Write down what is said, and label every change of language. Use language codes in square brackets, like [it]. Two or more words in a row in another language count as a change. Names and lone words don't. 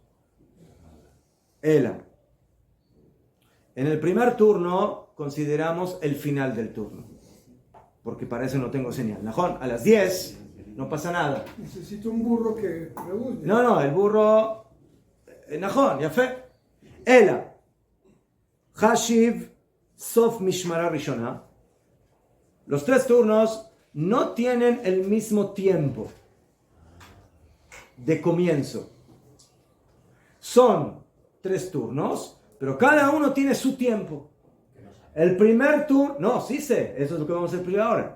[es] Ela. En el primer turno consideramos el final del turno, porque para eso no tengo señal. Najón, a las 10 no pasa nada. Necesito un burro que pregunte. No, el burro... Najón, ya fe. Ela. [he] השיב סוף משמרה ראשונה. [es] Los 3 turnos no tienen el mismo tiempo de comienzo. Son 3 turnos, pero cada uno tiene su tiempo. El primer turno, no, sí sé, eso es lo que vamos a explicar ahora.